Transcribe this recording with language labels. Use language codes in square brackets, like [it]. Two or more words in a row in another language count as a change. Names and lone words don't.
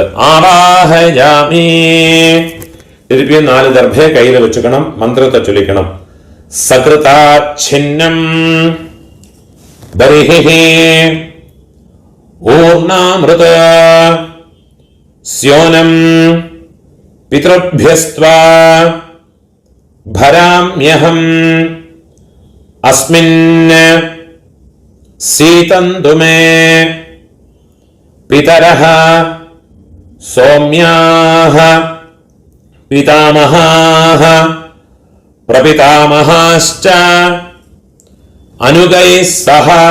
[ta] ஆவாஹயாமி திருப்பியும் 4 தர்பையை கையில வச்சுக்கணும். மந்திரத்தை சொல்லிக்கணும். [sa] सकृदाच्छिन्नं बर्हिः ऊर्णामृदु स्योनं पितृभ्यस्त्वा भराम्यहम् अस्मिन् सीतन्तु मे पितरः सौम्याः पितामहाः प्रपितामहाश्च अनुगैः सह